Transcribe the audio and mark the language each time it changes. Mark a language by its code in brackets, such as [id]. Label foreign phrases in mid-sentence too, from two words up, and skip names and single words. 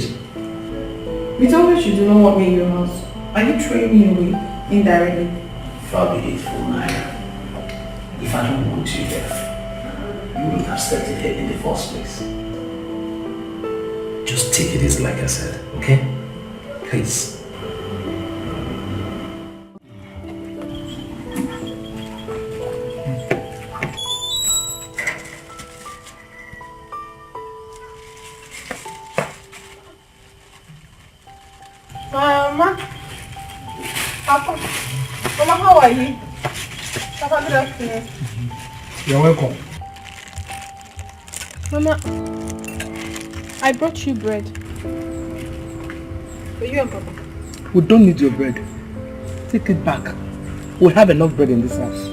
[en] You told me you do not want me in your house. Are you throwing me away indirectly? Far be it from Naya. If I don't want you there, you wouldn't have stepped in here in the first place. Just take it easy, like I said, okay? Please. Mama. Papa. Mama, how are you? Papa, good afternoon. You're welcome. Mama, I brought you bread. For you and Papa. We don't need your bread. Take it back. We have enough bread in this house.